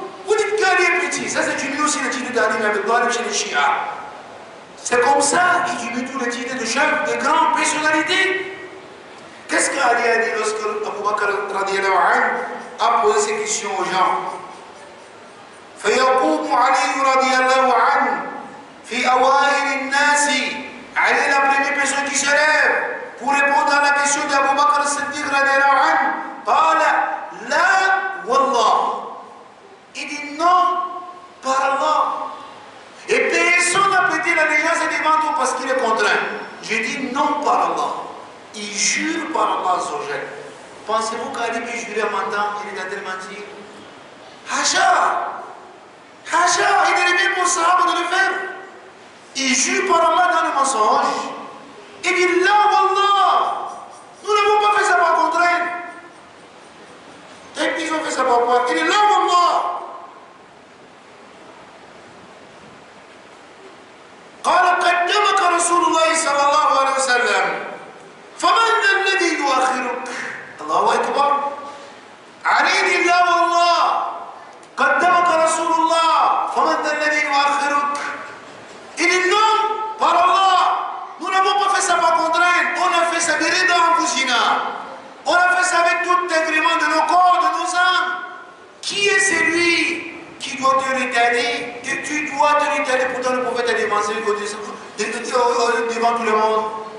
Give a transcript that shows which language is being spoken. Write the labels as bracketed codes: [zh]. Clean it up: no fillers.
[fr] Vous dites qu'Ali est petit. Ça, c'est une aussi l'attitude d'Ali ibn Abi Talib chez les chiites. C'est comme ça qu'il diminue tous les titres de chef, de grandes personnalités. Qu'est-ce qu'Ali a dit lorsque Abu Bakr radiallahu anhu a posé ces questions aux gens? [ar] فيقوم علي رضي الله عنه في أوائل الناس. [fr] Ali est la première personne qui se lève pour répondre à la question d'Abu Bakr al-Siddiq radiallahu anhu. [ar] قال لا والله. [fr] non par Allah. Et personne n'a prêté l'allégeance devant toi parce qu'il est contraint. Je dis non par Allah. Il jure par Allah. Pensez-vous qu'Ali peut jurer en mentant? Il est en train de mentir? Hacha! Hacha! Il est bien pour Sahaba de le faire. Il jure par Allah dans le mensonge. Il dit là, Wallah, nous n'avons pas fait ça par contrainte. Et puis ils ont fait ça par quoi? Il dit là, Wallah. [ar] قال قدمك رسول الله صلى الله عليه وسلم فمن ذا الذي يؤخرك؟ الله أكبر. علي الله والله قدمك رسول الله فمن ذا الذي يؤخرك؟ [fr] Il dit non, par Allah, nous n'avons pas fait ça par contrainte, on a fait ça de rida en Fusina. On a fait ça avec tout l'agrément de nos corps, de nos âmes. Qui est celui qui doit te retarder, que tu dois te retarder, pourtant le prophète a dévancé devant tout le monde.